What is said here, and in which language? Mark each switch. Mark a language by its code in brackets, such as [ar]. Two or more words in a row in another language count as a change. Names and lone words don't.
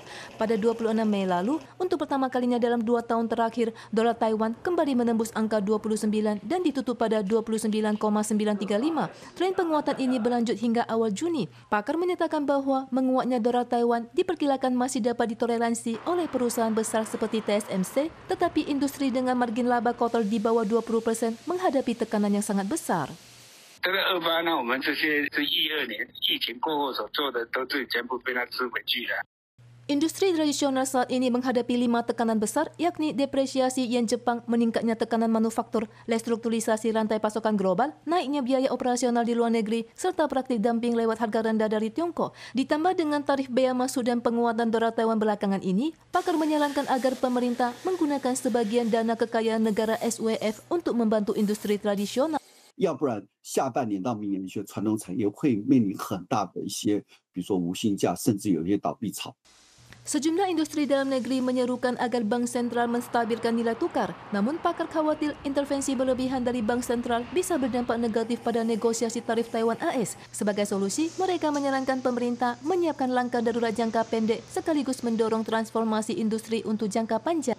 [id] Pada 26 Mei lalu, untuk pertama kalinya dalam 2 tahun terakhir, dolar Taiwan kembali menembus angka 29 dan ditutup pada 29,935. Tren penguatan ini berlanjut hingga awal Juni. Pakar menyatakan bahwa menguatnya dolar Taiwan diperkirakan masih dapat ditoleransi oleh perusahaan besar seperti TSMC, tetapi industri dengan margin laba kotor di bawah 20% menghadapi tekanan yang sangat besar. [zh] 这个28呢，我们这些是12年疫情过后所做的，都是全部被它吃回去了。 [id] Industri tradisional saat ini menghadapi 5 tekanan besar, yakni depresiasi yen Jepang, meningkatnya tekanan manufaktur, restrukturisasi rantai pasokan global, naiknya biaya operasional di luar negeri, serta praktik dumping lewat harga rendah dari Tiongkok. Ditambah dengan tarif bea masuk dan penguatan dolar Taiwan belakangan ini, pakar menyarankan agar pemerintah menggunakan sebagian dana kekayaan negara SWF untuk membantu industri tradisional. [zh] 要不然下半年到明年，一些传统产业会面临很大的一些，比如说无薪假，甚至有一些倒闭潮。 [id] Sejumlah industri dalam negeri menyerukan agar Bank Sentral menstabilkan nilai tukar. Namun pakar khawatir intervensi berlebihan dari Bank Sentral bisa berdampak negatif pada negosiasi tarif Taiwan AS. Sebagai solusi, mereka menyarankan pemerintah menyiapkan langkah darurat jangka pendek sekaligus mendorong transformasi industri untuk jangka panjang.